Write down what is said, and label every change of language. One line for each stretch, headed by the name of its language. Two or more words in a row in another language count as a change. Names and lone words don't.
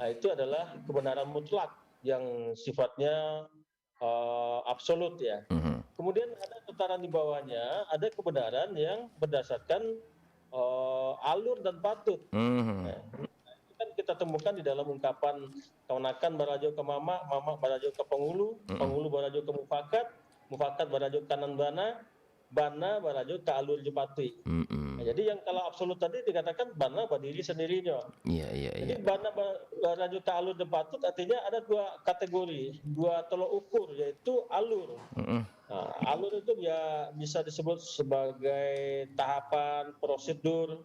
Indonesian: Itu adalah kebenaran mutlak yang sifatnya absolut ya. Hmm. Kemudian ada tataran di bawahnya, ada kebenaran yang berdasarkan alur dan patut. Hmm. Itu kan kita temukan di dalam ungkapan
Minangkabau: kawanakan barajo ke mama, mama barajo ke penghulu, penghulu barajo ke mufakat, mufakat barajo kanan bana, bana barajo ke alur jepatui. Hmm.
Indonesian: Jadi yang kalau absolut tadi dikatakan bana berdiri sendirinya. Iya, iya, iya. Jadi
Minangkabau: bana barajo ke alur jepatut
Indonesian: artinya ada dua kategori, dua tolok ukur, yaitu alur. Hmm. Nah, alur itu ya bisa disebut sebagai tahapan prosedur.